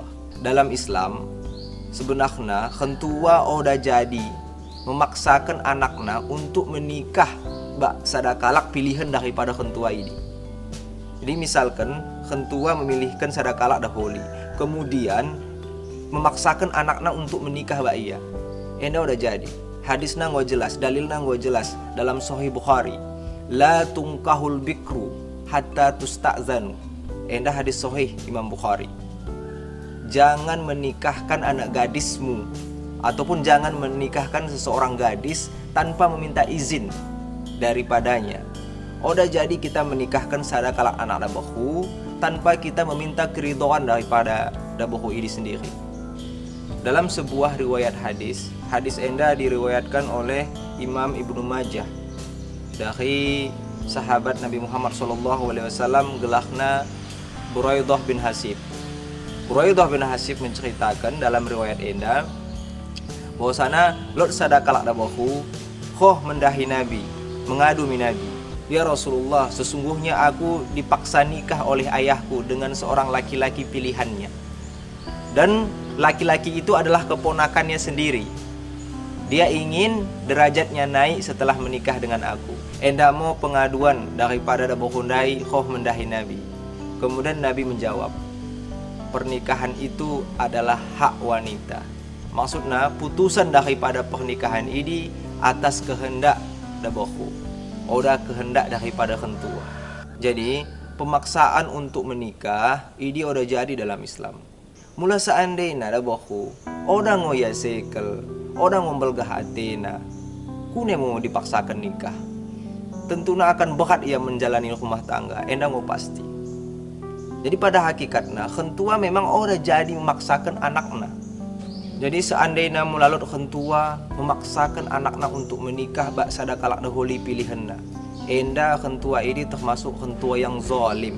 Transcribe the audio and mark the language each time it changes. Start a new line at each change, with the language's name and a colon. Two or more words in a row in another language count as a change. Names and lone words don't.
Indonesian: Dalam Islam sebenarnya
Batak Karo: kentua oda jadi
Indonesian: memaksakan anaknya untuk menikah bak sadakalak pilihan daripada kentua ini. Jadi misalkan kentua memilihkan
Batak Karo: sadakalak daholi,
Indonesian: kemudian memaksakan anaknya untuk menikah bak ia.
Batak Karo: Enda udah jadi.
Indonesian: Hadisnya nggak jelas, dalilnya nggak jelas dalam Sahih Bukhari.
Arabic: La tungkahul bikru hatta tusta'zanu.
Indonesian: Enda hadis Sahih Imam Bukhari. Jangan menikahkan anak gadismu ataupun jangan menikahkan seseorang gadis tanpa meminta izin daripadanya.
Batak Karo: Oda jadi
Indonesian: kita menikahkan
Batak Karo: sadakala anak dabahu
Indonesian: tanpa kita meminta keridhaan daripada dabahu ini sendiri. Dalam sebuah riwayat hadis enda diriwayatkan oleh Imam Ibnu Majah dari sahabat Nabi Muhammad SAW gelahna Buraidah bin Hasib. Buraidah bin Hasib menceritakan dalam riwayat enda bahwasana
Batak Karo: lot sadakalak dabahu khoh mendahi Nabi,
Indonesian: mengadu Nabi, ya Rasulullah, sesungguhnya aku dipaksa nikah oleh ayahku dengan seorang laki-laki pilihannya, dan laki-laki itu adalah keponakannya sendiri. Dia ingin derajatnya naik setelah menikah dengan aku.
Batak Karo: Enda mau pengaduan daripada dabahu khoh mendahi Nabi.
Indonesian: Kemudian Nabi menjawab, pernikahan itu adalah hak wanita. Maksudnya putusan daripada pernikahan ini atas kehendak dabahu, oda kehendak daripada kentua. Jadi pemaksaan untuk menikah ini
Batak Karo: oda jadi
Indonesian: dalam Islam. Mula seandainya dabahu
Batak Karo: oda ngoya sekel, oda ngombelgah atina, kune mau
Indonesian: dipaksakan nikah, tentunya akan berat ia menjalani rumah tangga.
Batak Karo: Enda mau pasti.
Indonesian: Jadi pada hakikatnya kentua memang
Batak Karo: oda jadi
Indonesian: memaksakan anaknya. Jadi seandainya
Batak Karo: mulalot kentua
Indonesian: memaksakan anaknya untuk menikah
Batak Karo: bak sadakalak daholi
Indonesian: pilihannya, enda kentua ini termasuk kentua yang zalim.